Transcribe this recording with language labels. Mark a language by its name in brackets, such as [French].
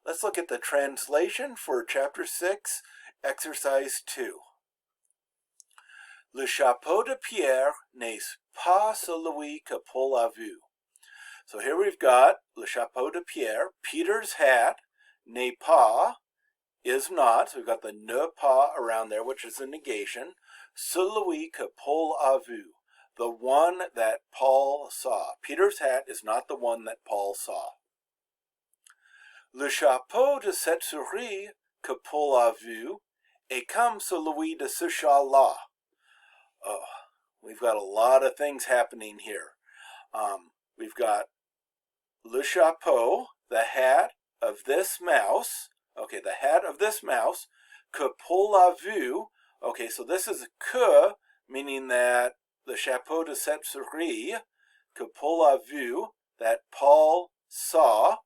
[English] Let's look at the translation for Chapter 6, Exercise 2. [French] Le chapeau de Pierre n'est pas celui que Paul a vu. [English] So here we've got [French] le chapeau de Pierre, [English] Peter's hat, [French] n'est pas, [English] is not, so we've got the ne pas around there, which is a negation. [French] Celui que Paul a vu, [English] the one that Paul saw. Peter's hat is not the one that Paul saw. [French] Le chapeau de cette souris que Paul a vu est comme celui de ce chat-là. [English] Oh, we've got a lot of things happening here. We've got [French] le chapeau, [English] the hat of this mouse. Okay, the hat of this mouse. [French] Que Paul a vu. [English] Okay, so this is que, meaning that the [French] chapeau de cette souris, que Paul a vu, [English] that Paul saw.